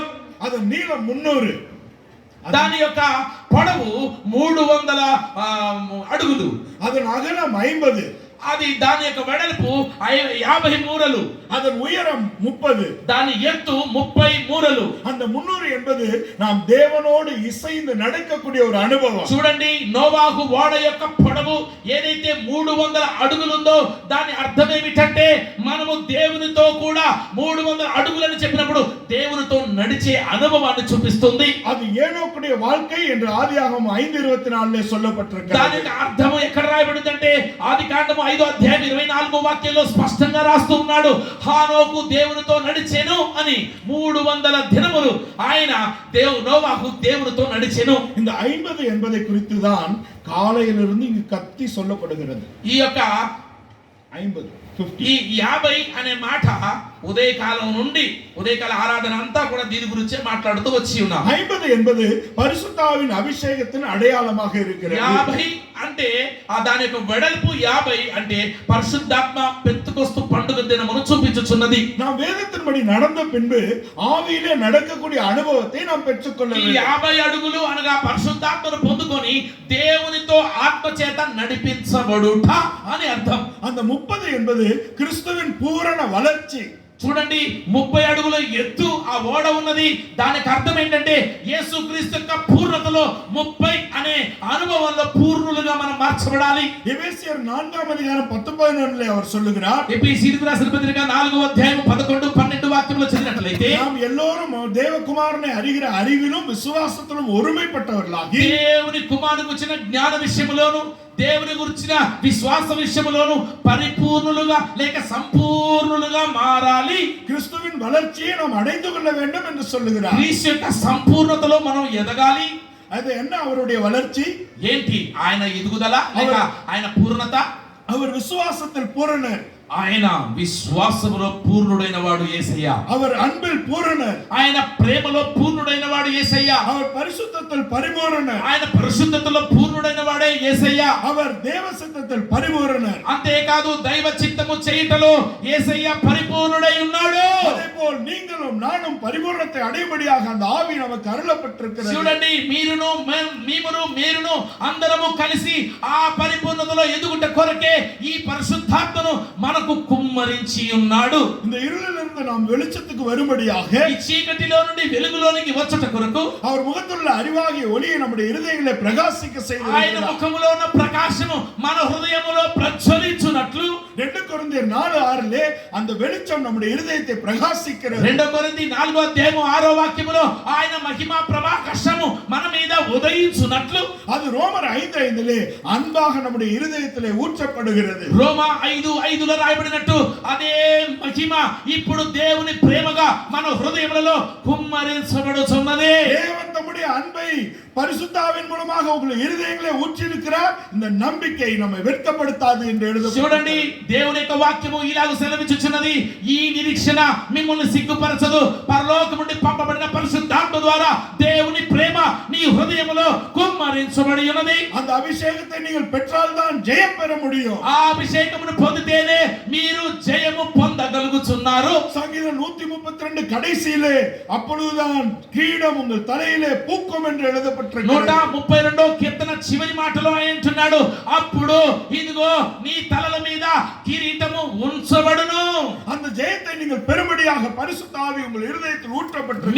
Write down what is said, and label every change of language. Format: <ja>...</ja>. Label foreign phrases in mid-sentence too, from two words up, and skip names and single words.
<te>అది నీలం 300, దాని యొక్క పొడవు 300 అడుగులు,</te> <ta>அதன் அகலம் 50,</ta> <te>అది దాని యొక్క వెడల్పు 50 మూరలు,</te> <ta>அதன் உயரம் 30,</ta> <te>దాని ఎత్తు 30 మూరలు.</te> <ta>அந்த 300 என்பது நாம் தேவனோடு இசைந்து நடக்கக்கூடிய ஒரு அனுபవం.</ta> <te>చూడండి, నోవాహు ఓడ యొక్క పొడవు ఏదైతే 300 అడుగులుందో దాని అర్థం ఏమిటంటే మనము దేవునితో కూడా 300 అడుగులని చెప్పినప్పుడు దేవునితో నడిచే అనుభవాన్ని చూపిస్తుంది.</te> <ta>அது ஏனோக்குடைய வாழ்க்கை என்று ஆதியாகமம் 5:24 சொல்லப்பட்டிருக்கிறது.</ta> <te>దాని యొక్క అర్థం ఎక్కడ రాయబడిందంటే ఆదికాండము 5వ అధ్యాయం 24వ వాక్యంలో స్పష్టంగా రాస్తూ ఉన్నాడు. హానోకు దేవునితో నడిచెను అని 300 దినములు ఆయన నోవాహు దేవునితో నడిచెను.</te> <ta>இந்த 50 என்பதை குறித்து தான் காலையிலிருந்து இங்கு கத்தி சொல்லப்படுகிறது.</ta> <te>ఈ యొక్క ఈ 50 అనే మాట ఉదయకాలం నుండి ఉదయకాల ఆరాధన అంతా కూడా దీని గురించే మాట్లాడుతూ వచ్చి ఉన్నాం.</te> <ta>50 என்பது பரிசுத்தாவின் அபிஷேகத்தின் அடையாளமாக இருக்கிறது.</ta> <te>50 అంటే దాని యొక్క వెడల్పు 50 అంటే పరిశుద్ధాత్మ పెంతెకొస్తు పండుగ దినమును చూపించుచున్నది.</te> <ta>நாம் வேதத்தின்படி நடந்த பின்பு ஆவியிலே நடக்கக்கூடிய அனுபவத்தை நாம் பெற்றுக்கொள்ள</ta> <te>ఈ</te> <ta>வேண்டும்.</ta> <te>50 అడుగులు అనగా పరిశుద్ధాత్మను పొందుకొని దేవునితో ఆత్మ చేత నడిపించబడుట అని అర్థం.</te> <ta>அந்த 30 என்பது கிறிஸ்துவின் பூரண வளர்ச்சி.</ta> <te>చూడండి 30 అడుగుల ఎత్తు ఆ ఓడ ఉన్నది. దానికి అర్థం ఏంటంటే యేసుక్రీస్తు యొక్క పూర్ణతలో 30 అనే అనుభవంలో పూర్ణులుగా మనం మార్చబడాలి.</te> <ta>எபேசியர் 4ஆம் அதிகாரம் 10-11 அவர் சொல்லுகிறார்.</ta> <te>ఎఫెసీయులకు రాసిన పత్రిక 4వ అధ్యాయం 11-12 వాక్యంలో చదివినట్లయితే</te> <ta>நாம் எல்லோரும் தேவகுமாரனை அறிகிற அறிவிலும் விசுவாசத்திலும் ஒருமைப்பட்டவர்களாகி</ta> <te>దేవుని కుమారునికి వచ్చిన జ్ఞాన విషయములోను దేవుని గురించిన విశ్వాస విషయములోను పరిపూర్ణులుగా లేక సంపూర్ణులుగా మారాలి.</te> <ta>கிறிஸ்துவின் வளர்ச்சியை நாம் அடைந்து கொள்ள வேண்டும் என்று சொல்லுகிறார்.</ta> <te>క్రీస్తు యొక్క సంపూర్ణతలో మనం ఎదగాలి.</te> <ta>அது என்ன அவருடைய வளர்ச்சி?</ta> <te>ఏంటి ఆయన ఎదుగుదల లేక ఆయన పూర్ణత?</te> <ta>அவர் விசுவாசத்தில் பூரணர்.</ta> <te>ఆయన విశ్వాసములో పూర్ణుడైన వాడు యేసయ్య.</te> <ta>அவர் அன்பில் பூரணர்.</ta> <te>ఆయన ప్రేమలో పూర్ణుడైన వాడు యేసయ్య.</te> <ta>அவர் பரிசுத்தத்தில் பரிபூரணர்.</ta> <te>ఆయన పరిశుద్ధతలో పూర్ణుడైన వాడే యేసయ్య.</te> <ta>அவர் தேவ சித்தத்தில் பரிபூரணர்.</ta> <te>అంతేకాదు దైవ చిత్తము చేయుటలో యేసయ్య పరిపూర్ణుడై ఉన్నాడు.</te> <ta>அதேபோல் நீங்களும் நானும் பரிபூரணத்தை அடையும்படியாக அந்த ஆவி நமக்கு அருளப்பட்டிருக்கிறது.</ta> <te>చూడండి మీరును అందరము కలిసి ఆ పరిపూర్ణతలో ఎదుగుట కొరకే ఈ పరిశుద్ధాత్మను మనకు కుమ్మరించి ఉన్నాడు.</te> <ta>இந்த இருளிலிருந்து நாம் வெளிச்சத்துக்கு வரும்படியாக</ta> <te>ఈ చీకటిలో నుండి వెలుగులోనికి వచ్చుట కొరకు</te> <ta>அவர் முகத்துள்ள அறிவாகிய ஒளியை நம்முடைய இருதயங்களிலே பிரகாசிக்க செய்து</ta> <te>ఆయన ముఖములో ఉన్న ప్రకాశము మన హృదయములో ప్రజ్వలించునట్లు</te> <ta>2 కొరింథీయులు 4:6 அந்த வெளிச்சம் நம்முடைய இருதயத்தை பிரகாசிக்கிறது.</ta> <te>2 కొరింథీ 4వ అధ్యాయం 6వ వాక్యములో ఆయన మహిమా ప్రకాశము మన మీద ఉదయించునట్లు</te> <ta>அது ரோமர் 5:5 அன்பாக நம்முடைய இருதயத்திலே ஊற்றப்படுகிறது.</ta> <te>రోమా 5:5లో రాయబడినట్టు అదే మహిమ ఇప్పుడు దేవుని ప్రేమగా మన హృదయములలో కుమ్మరించబడుచున్నది.</te> <ta>தேவன் தம்முடைய அன்பை பரிசுத்தாவின் மூலமாக உங்கள் இருதயங்களே ஊற்றியிருக்கிறார். இந்த நம்பிக்கை நம்மை வெட்கப்படுத்தாது என்று எழுதப்பட்டிருக்கிறது.</ta> <te>చూడండి దేవుని యొక్క వాక్యము ఇలాగ సెలవిచ్చుచున్నది. ఈ నిరీక్షణ మిమ్మల్ని సిగ్గుపరచదు. పరలోకము నుండి పంపబడిన పరిశుద్ధాత్మ ద్వారా దేవుని ప్రేమ నీ హృదయములో కుమ్మరించబడి ఉన్నది.</te> <ta>அந்த அபிஷேகத்தை நீங்கள் பெற்றால் தான் ஜெயம் பெற முடியும்.</ta> <te>ఆ అభిషేకమును పొందితేనే మీరు జయము పొందగలుగుతున్నారు.</te> <ta>சங்கீதம் 132 கடைசியிலே அப்பொழுதுதான் கிரீடம் உங்கள் தலையிலே பூக்கும் என்று எழுதப்பட்டிருக்கிறது.</ta> <te>132వ కీర్తన చివరి మాటలో అంటున్నాడు, అప్పుడు ఇదిగో నీ తలల మీద కిరీటము ఉంచబడును.</te> <ta>அந்த ஜெயத்தை நீங்கள் பெறும்படியாக பரிசுத்த ஆவி உங்கள் இருதயத்தில் ஊற்றப்பட்டிருக்கிறது.</ta>